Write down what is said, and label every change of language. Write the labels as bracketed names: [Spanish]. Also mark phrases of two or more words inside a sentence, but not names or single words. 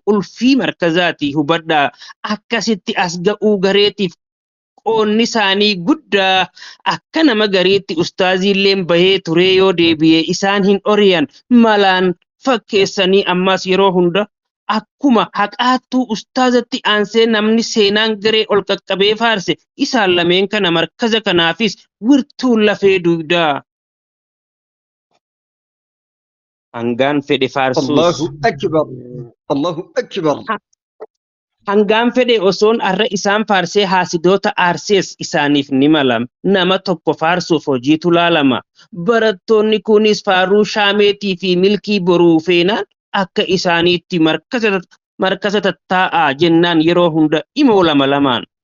[Oromo] qulfii markazaati hubadhaa akkasitti as ga'uu gareetiif qoonni isaanii guddaa akka nama gareetti ustaaziilleen bahee turee yoo deebi'e isaan hin oriyan malaan fakkeessanii ammas yeroo hunda akkuma haqaattuu ustaazatti aansee namni seenaan garee ol qaqqabee faarse isaan lameen kana markaza kanaafis wirtuun lafee dugdaa. Hangaan fedhe faarsuus. [Arabic] الله أكبر. الله أكبر. [Oromo] Hangaan fedhe osoon arra isaan faarsee haasidoota aarsees isaaniif ni malam. Nama tokko faarsuuf hojiitu laalama. Barattoonni kunis faaruu shaameetii fi milkii boruu feenaan akka isaaniitti markaza tattaa'aa jennaan yeroo hunda imoo lama lamaan.